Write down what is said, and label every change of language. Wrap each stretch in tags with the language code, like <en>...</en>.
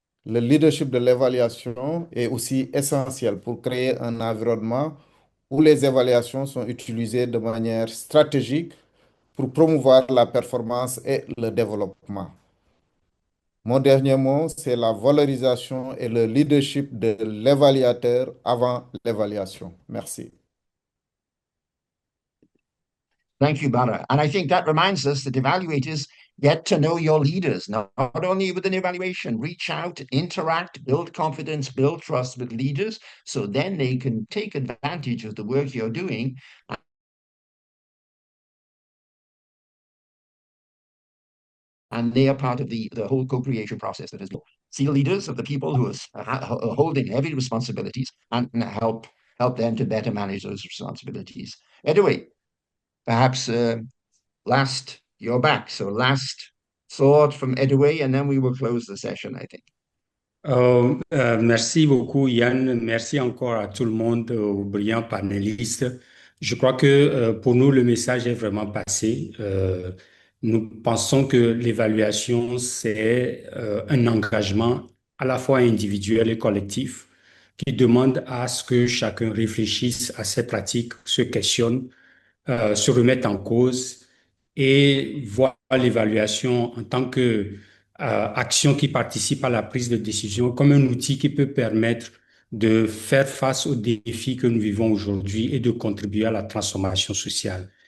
<fr>Le leadership de l'évaluation est aussi essentiel pour créer un environnement où les évaluations sont utilisées de manière stratégique pour promouvoir la performance et le développement. Mon dernier mot, c'est la valorisation et le leadership de l'évaluateur avant l'évaluation. Merci.</fr> <en>Thank you, Bara. And I think that reminds us that evaluators get to know your leaders, not only with an evaluation. Reach out, interact, build confidence, build trust with leaders, so then they can take advantage of the work you're doing. And they are part of the whole co-creation process that is built. See leaders of the people who are holding heavy responsibilities, and help them to better manage those responsibilities. Edoé, perhaps last, you're back. So last thought from Edoé, and then we will close the session, I think.</en> <fr>Merci beaucoup, Yann. Merci encore à tout le monde, aux brillants panélistes. Je crois que pour nous, le message est vraiment passé. Nous pensons que l'évaluation, c'est un engagement à la fois individuel et collectif qui demande à ce que chacun réfléchisse à ses pratiques, se questionne, se remette en cause et voit l'évaluation en tant que action qui participe à la prise de décision comme un outil qui peut permettre de faire face aux défis que nous vivons aujourd'hui et de contribuer à la transformation sociale.</fr>